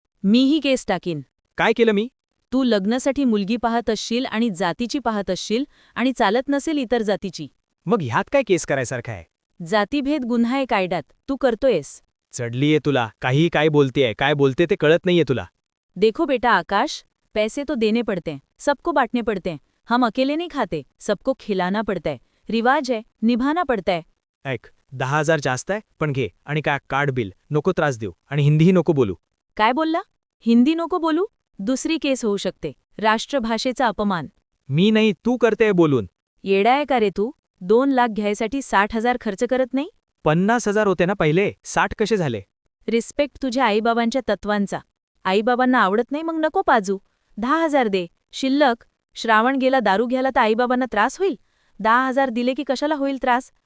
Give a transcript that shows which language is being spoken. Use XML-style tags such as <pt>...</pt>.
<mr>मीही केस टाकीन. काय केलं मी? तू लग्नासाठी मुलगी पाहत असशील आणि जातीची पाहत असशील आणि चालत नसेल इतर जातीची. मग ह्यात काय केस करायसारखं आहे? जातीभेद गुन्हा आहे कायद्यात, तू करतोयस. चढलीये तुला, काही काय बोलतेय, काय बोलते ते कळत नाहीये तुला.</mr> <hi>देखो बेटा आकाश, पैसे तो देने पड़ते हैं, सबको बांटने पड़ते हैं. हम अकेले नहीं खाते, सबको खिलाना पड़ता है. रिवाज है, निभाना पड़ता है.</hi> <mr>ऐक, 10,000 जास्त आहे, पण घे. आणि काय कार्ड बिल नको त्रास देऊ, आणि हिंदीही नको बोलू. काय बोलला? हिंदी नको बोलू? दुसरी केस होऊ शकते, राष्ट्रभाषेचा अपमान. मी नाही, तू करतेय बोलून. येडा आहे का रे तू? 2 लाख घ्यायसाठी 60,000 खर्च करत नाही? 50,000 होते ना पहिले, 60 कसे झाले? रिस्पेक्ट तुझ्या आईबाबांच्या तत्वांचा. आईबाबांना आवडत नाही मग नको पाजू. 10,000 दे, शिल्लक. श्रावण गेला दारू घ्यायला तर आईबाबांना त्रास होईल? 10,000 दिले की कशाला होईल त्रास?</mr>